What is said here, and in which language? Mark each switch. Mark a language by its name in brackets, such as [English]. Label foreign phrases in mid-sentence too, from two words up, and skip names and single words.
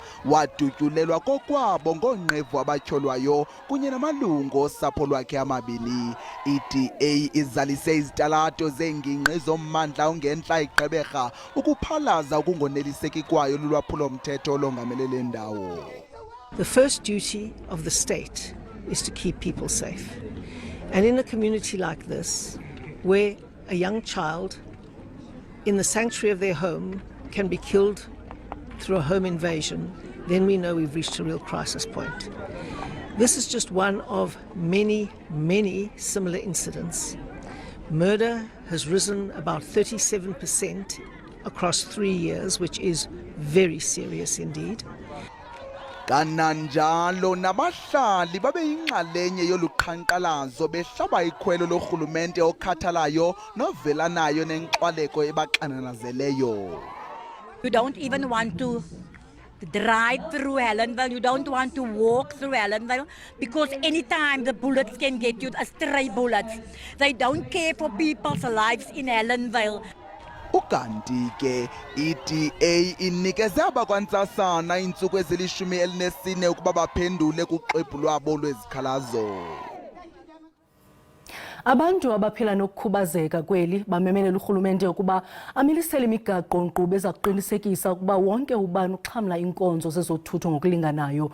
[Xhosa] Wadutyulelwa kokwabo ngoonqevu abatyholwayo kunye namalungu osapho lwakhe amabini. I-DA izalise izitalato zeengingqi zommandla ongentla iGqeberha ukuphalaza ukungoneliseki kwayo lulwaphulo-mthetho olongamele le ndawo. [English] The first duty of the state is to keep people safe. And in a community like this, where a young child in the sanctuary of their home can be killed through a home invasion, then we know we've reached a real crisis point. This is just one of many, many similar incidents Murder has risen about 37% across 3 years, which is very serious indeed. [Xhosa] Kananjalo nabahlali babe yingxalenye yoluqhankqalazo behlaba ikhwelo lorhulumente okhathalayo novelanayo nenkxwaleko ebaxananazeleyo. [English] You don't even want to drive through Helensville, you don't want to walk through Helensville, because anytime the bullets can get you, stray bullets. They don't care for people's lives in Helensville. [Xhosa] Ukanti ke iDA inikeze abakwantsasana iintsuku ezili-14 ukuba baphendule kuxwebhu lwabo lwezikhalazo. Abantu abaphila nokukhubazeka kweli bamemelela urhulumente ukuba amilisele imigaqo-nkqubo eza kuqinisekisa ukuba wonke ubani uxhamla iinkonzo zezothutho ngokulinganayo.